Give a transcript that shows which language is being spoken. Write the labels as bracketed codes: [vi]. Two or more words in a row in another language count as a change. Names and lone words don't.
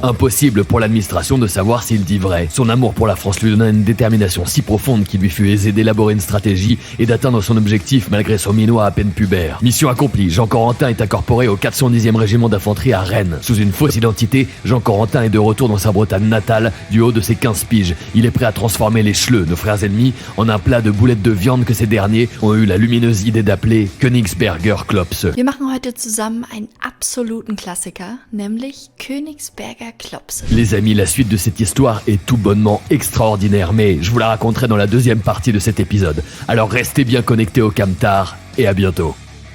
[fr] Impossible pour l'administration de savoir s'il dit vrai. Son amour pour la France lui donna une détermination si profonde qu'il lui fut aisé d'élaborer une stratégie et d'atteindre son objectif malgré son minois à peine pubère. Mission accomplie, Jean Corentin est incorporé au 410e régiment d'infanterie à Rennes. Sous une fausse identité, Jean Corentin est de retour dans sa Bretagne natale du haut de ses 15 piges. Il est prêt à transformer les Schleux, nos frères ennemis, en un plat de boulettes de viande que ces derniers ont eu la lumineuse idée d'appeler Königsberger Klops. [de] Wir machen heute zusammen einen absoluten Klassiker, nämlich Königsberger Klopse. [fr] Les amis, la suite de cette histoire est tout bonnement extraordinaire, mais je vous la raconterai dans la deuxième partie de cet épisode. Alors restez bien connectés au Camtar et à bientôt.